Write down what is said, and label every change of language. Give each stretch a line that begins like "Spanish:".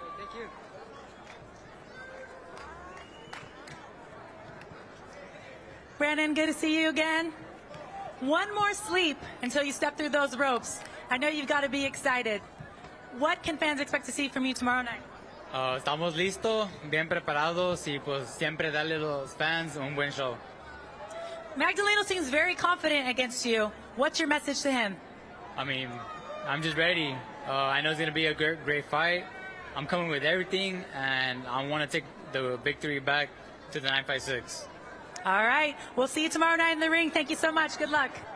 English: Thank you. Brandon, good to see you again. One more sleep until you step through those ropes. I know you've got to be excited. What can fans expect to see from you tomorrow night?
Spanish: Estamos listos, bien preparados y pues siempre darle a los fans un buen show.
English: Magdaleno seems very confident against you. What's your message to him? I mean, I'm just ready. I know it's going to be a great fight. I'm coming with everything, and I want to take the victory back to the 956. All right. We'll see you tomorrow night in the ring. Thank you so much. Good luck.